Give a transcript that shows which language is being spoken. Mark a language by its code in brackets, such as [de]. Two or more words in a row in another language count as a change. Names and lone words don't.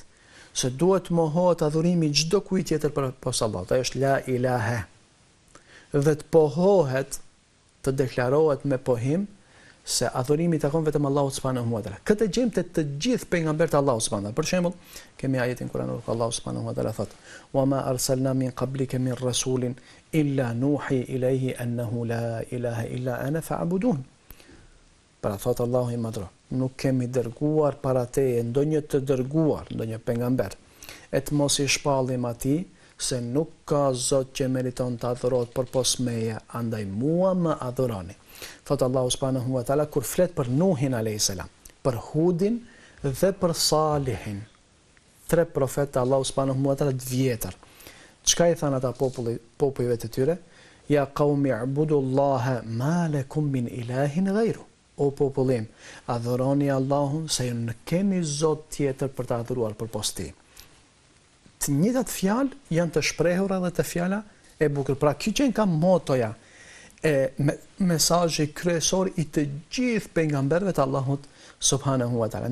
[sq] Se duhet mohohet adhurimi çdo kujt tjetër përpos Allahut. Ai është [ar] لا إله. [sq] Dhe të pohohet, të deklarohet me pohim se adhurimi takon vetëm Allahut [ar] سبحانه وتعالى. [sq] Këtë gjejmë te të gjithë pejgamberët e Allahut [ar] سبحانه وتعالى. [sq] Për shembull, kemi ajetin kuranor ku Allahu [ar] سبحانه وتعالى [sq] thotë: [ar] "وما أرسلنا من قبلك من رسول إلا نوحي إليه أنه لا إله إلا أنا فاعبدون." [sq] Para thotë Allahu i madhro, nuk kemi dërguar para teje ndonjë të dërguar, ndonjë pejgamber, e të mos i shpallim atij se nuk ka Zot që meriton të adhurohet përpos meje, andaj mua më adhuroni. Thotë Allahu [ar] سبحانه وتعالى [sq] kur flet për Nuhin [ar] عليه السلام, [sq] për Hudin dhe për Salihin, 3 profetë Allahu [ar] سبحانه وتعالى [sq] të vjetër. Çka i thanë ata popujve të tyre? [ar] يا قوم اعبدوا الله ما لكم من إله غيره. [sq] O popullim, adhuroni Allahun se ju nuk keni Zot tjetër për të adhuruar përpos tij. Të njëjtat fjalë janë të shprehura dhe të fjala e bukur. Pra ky që ka motoja e mesazhi kryesor i të gjithë pejgamberëve të Allahut [ar] سبحانه وتعالى.